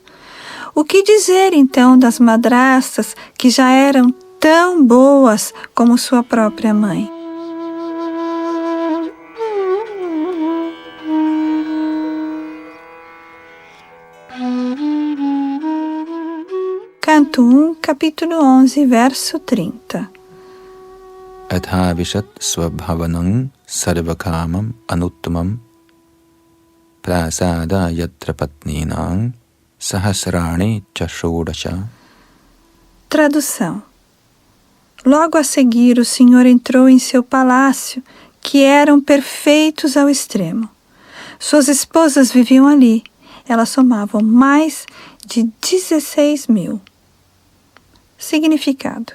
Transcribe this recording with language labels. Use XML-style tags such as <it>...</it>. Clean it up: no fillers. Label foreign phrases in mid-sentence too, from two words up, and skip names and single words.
<pt>O que dizer então das madrastas que já eram tão boas como sua própria mãe? Canto 1, capítulo 11, verso 30.</pt> <sa>Adhavishat swabhavanam sarvakamam anuttamam prasada yatra patninam sahasrani chashodasha.</sa> <pt>Tradução. Logo a seguir, o Senhor entrou em seu palácio, que eram perfeitos ao extremo. Suas esposas viviam ali. Elas somavam mais de 16.000. Significado.</pt>